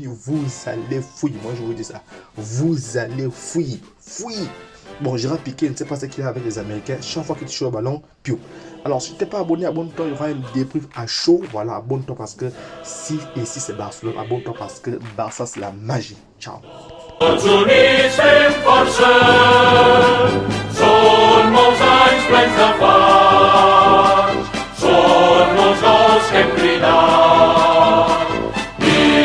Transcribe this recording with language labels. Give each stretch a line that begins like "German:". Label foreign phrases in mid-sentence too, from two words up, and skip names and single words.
French: Vous allez fouiller. Moi, je vous dis ça. Vous allez fouiller. Bon, Gérard Piqué, je ne sais pas ce qu'il a avec les Américains. Chaque fois qu'il touche au ballon, piou. Alors, si tu n'es pas abonné, abonne-toi. Il y aura un débrief à chaud. Voilà, abonne-toi parce que si c'est Barcelone, abonne-toi parce que Barça, c'est la magie. Ciao.
Catalan: Tots units fem força, són molts anys plens de fans, són molts gols que hem cridat.